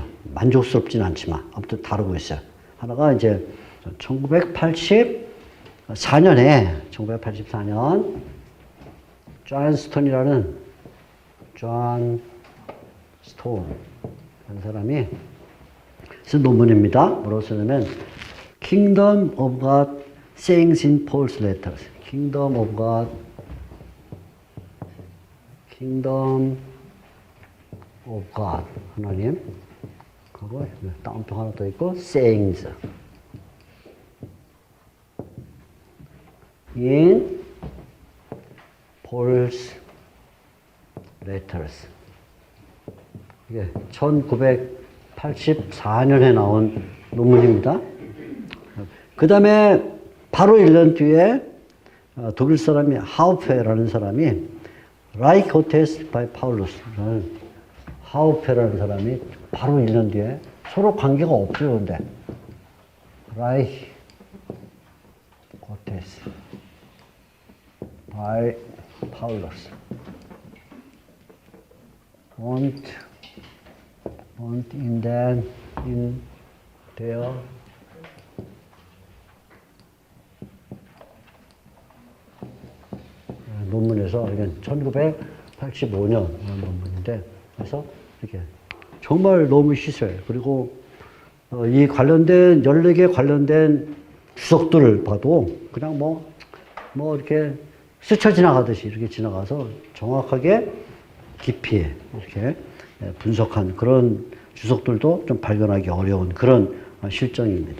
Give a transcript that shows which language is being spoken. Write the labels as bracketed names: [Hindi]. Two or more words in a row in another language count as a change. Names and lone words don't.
[Korean] 만족스럽진 않지만 아무튼 다루고 있어요. 하나가 이제 1984년에 존 스톤이라는 사람이 쓴 논문입니다. 뭐라고 쓰냐면 Kingdom of God Sayings in Paul's Letters. Kingdom of God 하나님 그리고 따옴표 하나 더 있고 Sayings in Paul's Letters. 이게 1984년에 나온 논문입니다. 그 다음에 바로 1년 뒤에 독일 사람이 하우페라는 사람이 Reich Gottes by Paulus라는 하우페라는 사람이 바로 1년 뒤에 서로 관계가 없어요. 근데 Reich Gottes by Paulus und in der 논문에서 이건 1985년 논문인데 그래서 이렇게 정말 너무 희소해요. 그리고 이 관련된 14개 관련된 주석들을 봐도 그냥 뭐 이렇게 스쳐 지나가듯이 이렇게 지나가서 정확하게 깊이 이렇게 분석한 그런 주석들도 좀 발견하기 어려운 그런 실정입니다.